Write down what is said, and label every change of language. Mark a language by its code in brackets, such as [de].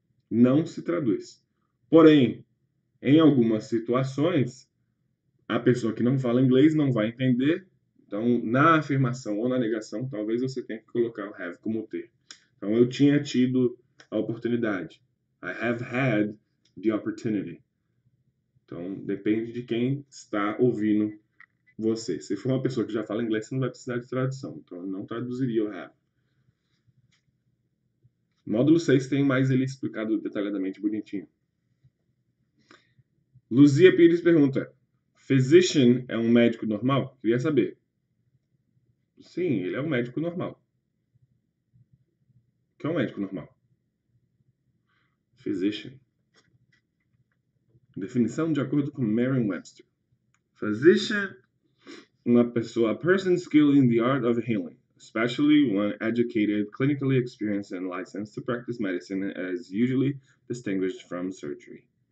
[pt] Não se traduz. Porém, em algumas situações, a pessoa que não fala inglês não vai entender. Então, na afirmação ou na negação, talvez você tenha que colocar o have como ter. Então, eu tinha tido a oportunidade. [en] I have had the opportunity. [pt] Então, depende de quem está ouvindo você. Se for uma pessoa que já fala inglês, você não vai precisar de tradução. Então, eu não traduziria o have. Módulo 6 tem mais ele explicado detalhadamente, bonitinho. Luzia Pires pergunta: Physician é um médico normal? Queria saber. Sim, ele é um médico normal. O que é um médico normal? Physician. Definição de acordo com Merriam-Webster. [en] Physician, [pt] uma pessoa, [en] a person skilled in the art of healing, especially one educated, clinically experienced and licensed to practice medicine, as usually distinguished from surgery.